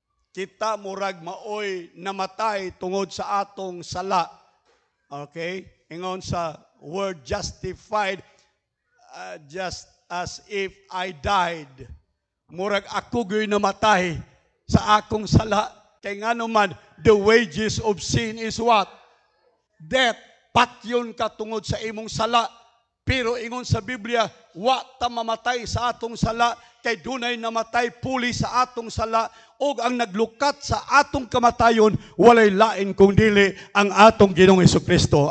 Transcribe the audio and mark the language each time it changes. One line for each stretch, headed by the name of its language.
Cebuano: Kita murag maoy namatay tungod sa atong sala. Okay? Ingon sa
English: word justified, just as if I died.
Cebuano: Murag ako gyo'y namatay sa akong sala. Kay nga naman,
English: the wages of sin is what? Death.
Cebuano: Patyon ka tungod sa imong sala. Pero ingon sa Biblia, wa ta mamatay sa atong sala, kay dunay namatay puli sa atong sala, o ang naglukat sa atong kamatayon, walay lain kung dili ang atong Ginoong Jesucristo.